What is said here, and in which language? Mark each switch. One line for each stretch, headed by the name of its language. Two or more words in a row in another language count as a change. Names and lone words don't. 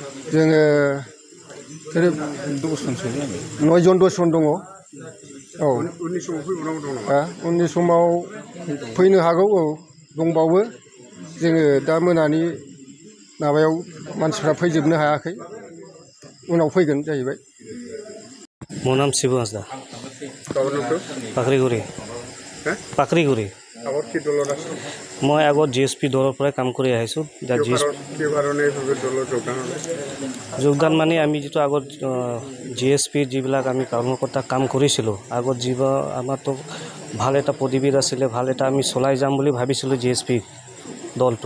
Bodo: जोङो 9 जन 10 जन दङ। औ, उननि समाव फैबावनांगौ दं नामा? उननि समाव फैनो हागौ। औ, दंबावो। जोङो दा मोनानि माबायाव मानसिफ्रा फैजोबनो हायाखै, उनाव फैगोन जाहैबाय।
Assamese: মোৰ নাম শিৱ হাঁসদা। পাকৰিগুৰি। পাকৰিগুৰি। মই আগত জিএছপি দলৰ পৰাই কাম কৰি আহিছোঁ। যোগদান মানে আমি যিটো আগত জিএছপি যিবিলাক আমি কৰ্মকৰ্তা কাম কৰিছিলোঁ, আগত যিবোৰ আমাৰতো ভাল এটা পদবীত আছিলে, ভাল এটা আমি চলাই যাম বুলি ভাবিছিলোঁ জিএছপি দলটো।